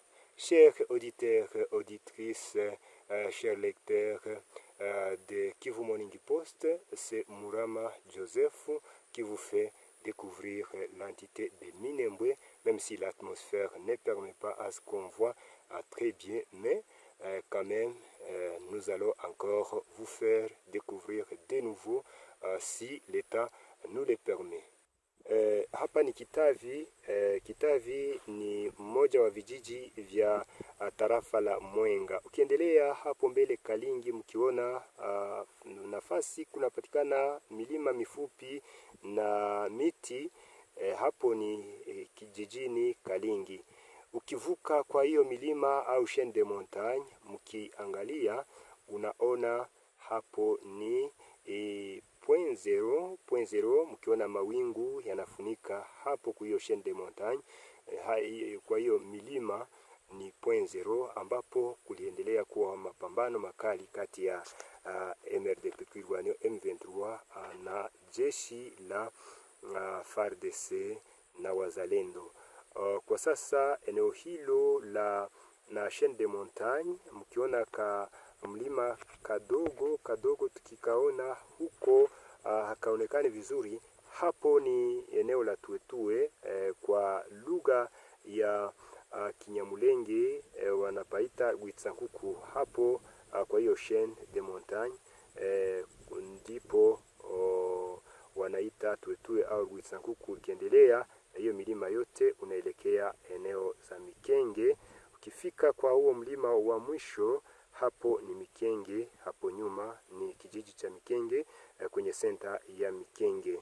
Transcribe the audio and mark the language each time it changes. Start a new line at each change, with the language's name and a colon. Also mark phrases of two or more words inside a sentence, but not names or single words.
French: Chers auditeurs, auditrices, chers lecteurs de Kivu Morning Post, c'est Mourama Joseph qui vous fait découvrir l'entité de Minembwe, même si l'atmosphère ne permet pas à ce qu'on voit très bien, mais quand même, nous allons encore vous faire découvrir de nouveau si l'État nous le permet.
Swahili: Hapa ni Kitavi. Kitavi ni mmoja wa vijiji vya tarafa la Mwenga. Ukiendelea hapo mbele Kalingi, mkiona nafasi kunapatikana milima mifupi na miti, hapo ni kijijini Kalingi. Ukivuka kwa hiyo milima au
French: chaîne de montagne,
Swahili: mkiangalia unaona hapo ni
French: point zero,
Swahili: mkiona mawingu yanafunika hapo kwa hiyo
French: chaîne de montagne.
Swahili: Kwa hiyo milima ni
French: point zero,
Swahili: ambapo kuliendelea kuwa mapambano makali kati ya MRDP M23 na jeshi la FARDC na wazalendo. Kwa sasa eneo hilo na
French: chaîne de montagne,
Swahili: mkiona ka mlima kadogo tukikaona huko hakaonekani vizuri, hapo ni eneo la Tuetue, kwa lugha ya Kinyamulenge wanapaita Gwitsankuku. Hapo kwa hiyo
French: chaîne de montagne
Swahili: ndipo wanaita Tuetue au Gwitsankuku. Ukiendelea hiyo milima yote unaelekea eneo za Mikenge. Ukifika kwa huo mlima wa mwisho, hapo ni Mikenge, hapo nyuma ni kijiji cha Mikenge, kwenye senta ya Mikenge.